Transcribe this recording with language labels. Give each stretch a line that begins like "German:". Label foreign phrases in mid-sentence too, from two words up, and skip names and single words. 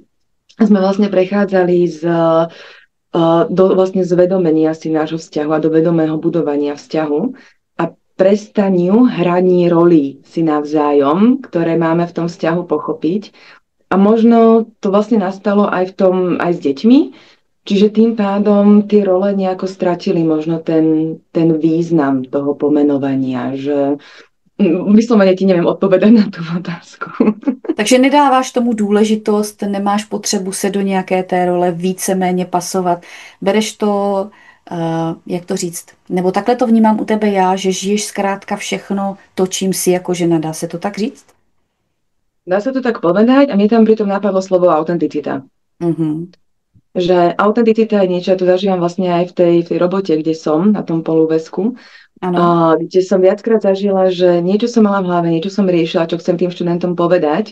Slovak: A sme vlastne prechádzali do vlastne zvedomenia si nášho vzťahu a do vedomého budovania vzťahu a prestaniu hraní rolí si navzájom, ktoré máme v tom vzťahu pochopiť. A možno to vlastne nastalo aj s deťmi, čiže tým pádom tie role nejako stratili možno ten význam toho pomenovania, že vyslovene ti neviem odpovedať na tú otázku.
Czech: Takže nedáváš tomu důležitost, nemáš potřebu se do nějaké té role víceméně pasovat. Bereš to, jak to říct, nebo takhle to vnímám u tebe já, že žiješ zkrátka všechno to, čím si jako žena. Dá se to tak říct?
Slovak: Dá sa to tak povedať a mne tam pritom napadlo slovo autenticita. že autenticita je niečo, ja to zažívam vlastne aj v tej robote, kde som, na tom polúvesku,
Czech: Ano.
Slovak: kde som viackrát zažila, že niečo som mala v hlave, niečo som riešila, čo chcem tým študentom povedať.